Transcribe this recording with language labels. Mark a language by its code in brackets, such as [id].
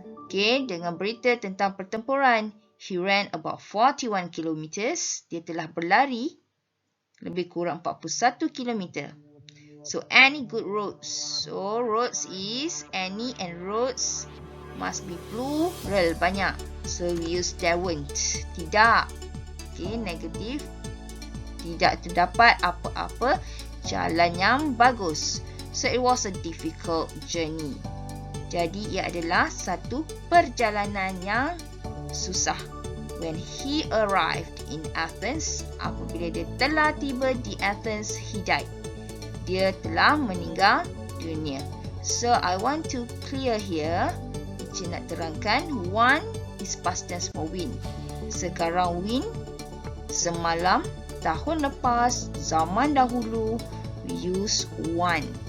[ms] Okay, dengan berita tentang pertempuran. [en] He ran about 41 kilometers. [ms] Dia telah berlari lebih kurang 41 kilometer. [en] So any good roads. So roads is any and roads must be plural, banyak. So we use there weren't. [ms] Tidak. [en] Okay, negatif. [ms] Tidak terdapat apa-apa jalan yang bagus. [en] So it was a difficult journey. [ms] Jadi ia adalah satu perjalanan yang susah. [en] When he arrived in Athens, [ms] apabila dia telah tiba di Athens, [en] he died. [ms] Dia telah meninggal dunia. [en] So I want to clear here. [ms] Saya nak terangkan, [en] one is past tense for win. [ms] Sekarang win, semalam, tahun lepas, zaman dahulu, [en] we use one.